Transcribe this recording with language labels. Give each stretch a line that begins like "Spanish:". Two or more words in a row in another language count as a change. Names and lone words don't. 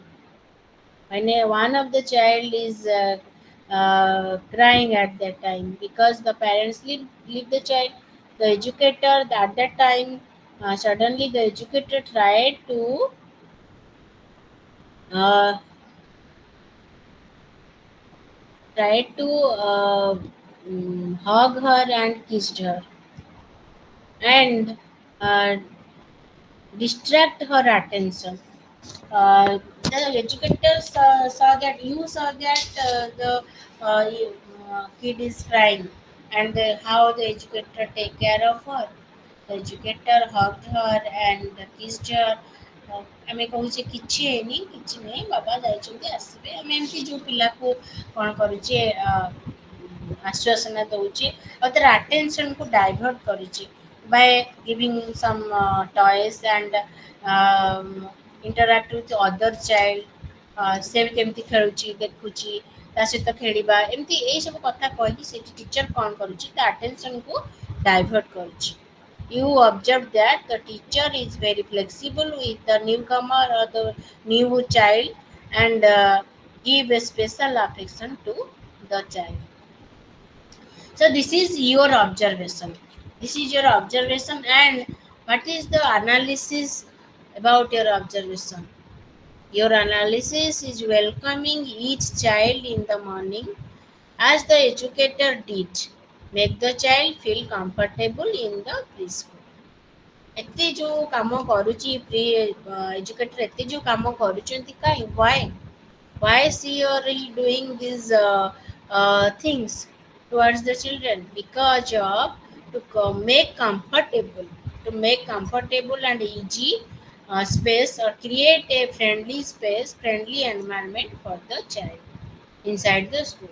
English: When one of the child is crying at that time because the parents leave the child, the educator at that time, suddenly the educator tried to uh, tried to hug her and kissed her, and uh, distract her attention. The educators saw that kid is crying, and how the educator take care of her. The educator hugged her and kissed her.
Odia: ଆମେ କହୁଛେ କିଛି ହେଇନି, କିଛି ନାହିଁ, ବାବା ଯାଇଛନ୍ତି ଆସିବେ, ଆମେ ଏମିତି ଯୋଉ ପିଲାକୁ କ'ଣ କରୁଛେ ଆଶ୍ୱାସନା ଦଉଛେ ଆଉ ତାର
English: attentionକୁ divert
Odia: କରୁଛେ
English: by giving some toys and interact with other child.
Odia: ସେ କେମିତି ଖେଳୁଛି ଦେଖୁଛି, ତା ସହିତ ଖେଳିବା, ଏମିତି ଏଇ ସବୁ କଥା କହିକି ସେଠି ଟିଚର କ'ଣ କରୁଛି, ତା
English: attentionକୁ divert
Odia: କରୁଛି.
English: You observe that the teacher is very flexible with the newcomer or the new child, and give a special affection to the child. So this is your observation. This is your observation, and what is the analysis about your observation? Your analysis is welcoming each child in the morning as the educator did. Make the child feel comfortable in the preschool.
Odia: ଏତେ ଯୋଉ କାମ କରୁଛି
English: pre educator,
Odia: ଏତେ ଯୋଉ କାମ କରୁଛନ୍ତି କାଇଁ,
English: why is he or he doing these things towards the children? Because of to make comfortable and easy space, or create a friendly space, friendly environment for the child inside the school.